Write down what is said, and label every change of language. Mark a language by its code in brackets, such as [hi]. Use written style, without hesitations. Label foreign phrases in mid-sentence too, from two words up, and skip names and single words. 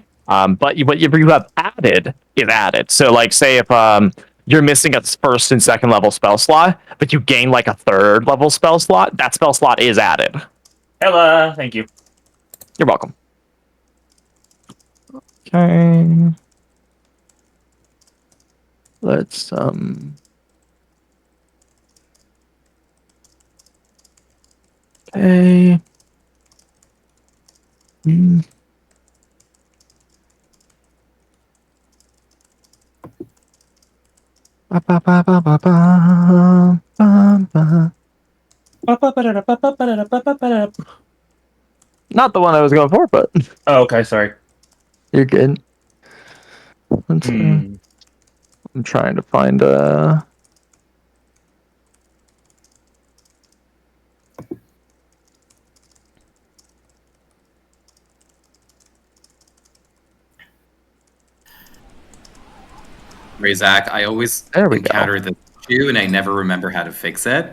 [en] But what you have added is added. So like say if you're missing a first and second level spell slot, but you gain like a third level spell slot, that spell slot is added. Ella, thank you. You're welcome. Okay. Let's okay. Ba, ba, ba, ba, ba, ba, ba, ba. Not the one I was going for, but oh, okay, sorry. You're good. I'm trying to find a. Razak, I always encounter this issue and I never remember how to fix it.